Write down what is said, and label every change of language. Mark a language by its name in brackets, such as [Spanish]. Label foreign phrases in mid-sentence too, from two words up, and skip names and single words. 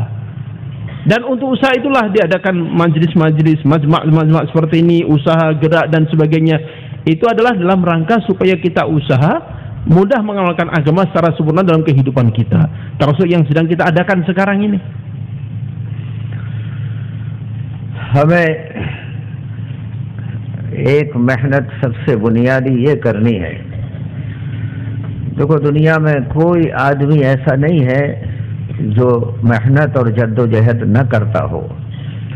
[Indonesian] Dan untuk usaha itulah diadakan majelis-majelis, majma' seperti ini, usaha gerak dan sebagainya. Itu adalah dalam rangka supaya kita usaha mudah mengamalkan agama secara sempurna dalam kehidupan kita, termasuk yang sedang kita adakan sekarang ini. [Urdu] ہمیں ایک محنت سب سے بنیادی یہ کرنی ہے. دیکھو دنیا میں کوئی آدمی ایسا نہیں ہے جو محنت اور جد و جہد نہ کرتا ہو.